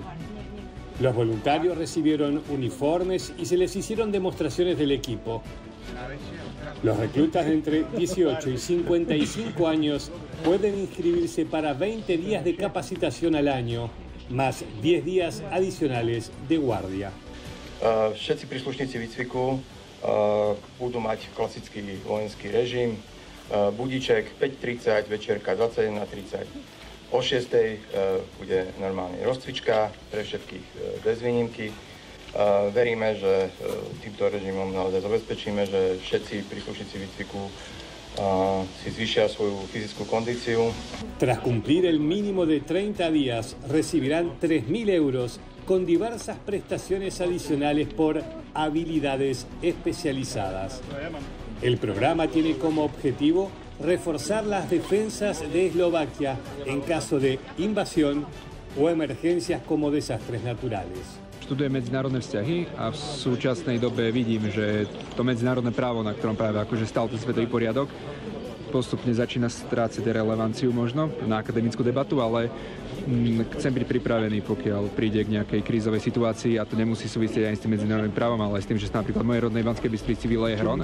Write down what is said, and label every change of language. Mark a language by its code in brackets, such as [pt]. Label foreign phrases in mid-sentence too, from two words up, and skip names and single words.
[es] Los voluntarios recibieron uniformes y se les hicieron demostraciones del equipo. Los reclutas de entre 18 y 55 años pueden inscribirse para 20 días de capacitación al año, más 10 días adicionales de guardia. [sk] Všetci príslušníci výcviku budú mať klasický vojenský režim, budíček 5:30, večerka 21:30. O 6:00 bude normálne rozcvička pre všetkých bez výnimky. Veríme, že týmto režimom naozaj zabezpečíme, že všetci príslušníci výcviku si zvýšia svoju fyzickú kondíciu. [es] Tras cumplir el mínimo de 30 días, recibirán 3.000 euros con diversas prestaciones adicionales por habilidades especializadas. El programa tiene como objetivo reforzar las defensas de Eslovaquia en caso de invasión o emergencias como desastres naturales. [sk] Študujem medzinárodné vzťahy a v súčasnej dobe vidím, že to medzinárodné právo, na ktorom práve akože stal ten svetový poriadok, postupne začína strácať relevanciu možno na akademickú debatu, ale chcem byť pripravený, pokiaľ príde k nejakej krízovej situácii, a to nemusí súvisieť aj s tým medzinárodným právom, ale aj s tým, že sa napríklad v mojej rodnej Banskej Bystrici vyleje hron.